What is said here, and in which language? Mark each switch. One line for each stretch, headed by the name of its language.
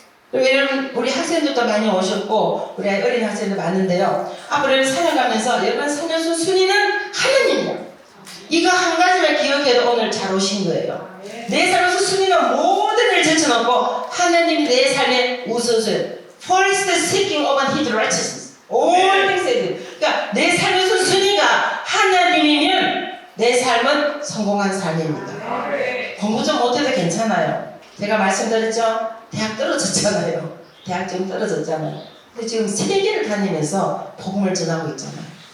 Korean: 그리고 여러분 우리 학생들도 많이 오셨고 우리 어린 학생들 많은데요. 앞으로 살아가면서 여러분 살면서 순위는 하나님이야. 이거 한 가지만 기억해도 오늘 잘 오신 거예요. 내 삶에서 순위는 모든 일을 제쳐놓고 하나님이 내 삶의 우선순위.
English: First seeking of His righteousness. All things added.
Korean: 그러니까 내 삶에서 순위가 하나님이면 내 삶은 성공한 삶입니다. 공부 좀 못해도 괜찮아요. 제가 말씀드렸죠? 대학 떨어졌잖아요. 대학 지금 떨어졌잖아요. 근데 지금 세계를 다니면서 복음을 전하고 있잖아요.